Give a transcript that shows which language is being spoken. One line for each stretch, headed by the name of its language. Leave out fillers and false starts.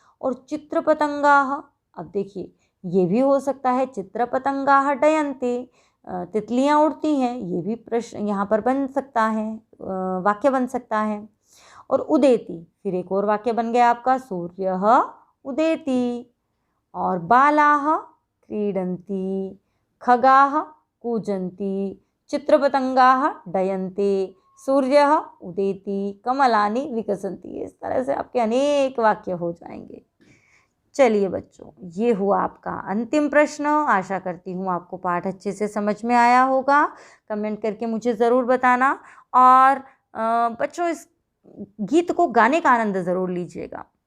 Hindi: और चित्रपतंगाः, अब देखिए ये भी हो सकता है,
Sanskrit: चित्रपतंगाः डयन्ते,
Hindi: तितलियाँ उड़ती हैं, ये भी प्रश्न यहाँ पर बन सकता है, वाक्य बन सकता है। और उदेति, फिर एक और वाक्य बन गया आपका,
Sanskrit: सूर्यः उदेति। और बालाः क्रीडन्ति, खगाः कूजन्ति, चित्रपतंगाः डयन्ते, सूर्यः उदेति, कमलानि विकसन्ति।
Hindi: इस तरह से आपके अनेक वाक्य हो जाएंगे। चलिए बच्चों, ये हुआ आपका अंतिम प्रश्न। आशा करती हूँ आपको पाठ अच्छे से समझ में आया होगा। कमेंट करके मुझे ज़रूर बताना। और बच्चों, इस गीत को गाने का आनंद ज़रूर लीजिएगा।